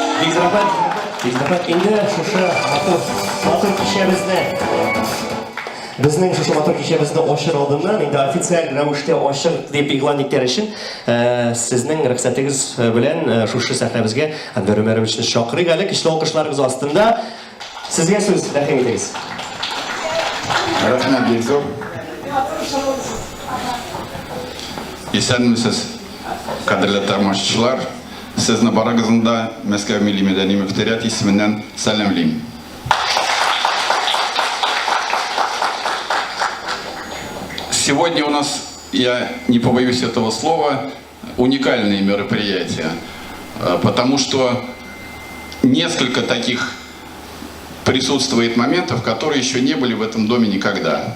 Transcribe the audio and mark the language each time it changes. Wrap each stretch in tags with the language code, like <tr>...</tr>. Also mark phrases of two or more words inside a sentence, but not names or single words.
<tt>Biz de endi şuşa matır kişimizde Безнең шушы матур кичәбезне ачыр алдыннан, инде официаль рәвештә ачыр дип игълан иткән өчен, сезнең рөхсәтегез белән шушы сәхнәбезгә Әнвәр Өмәровичне чакырыйк әле, көчле алкышларыгыз астында. Сезгә сүз, рәхим итегез. Рәхмәт, Бекзор. Исәнмесез, кадерле тамашачылар. Сезне барыгызны Мәскәү милли мәдәни мөхтәрият исеменнән сәламлыйм.</tt> <ru>Сегодня у нас, я не побоюсь этого слова, уникальные мероприятия, потому что несколько таких присутствует моментов, которые еще не были в этом доме никогда.</ru>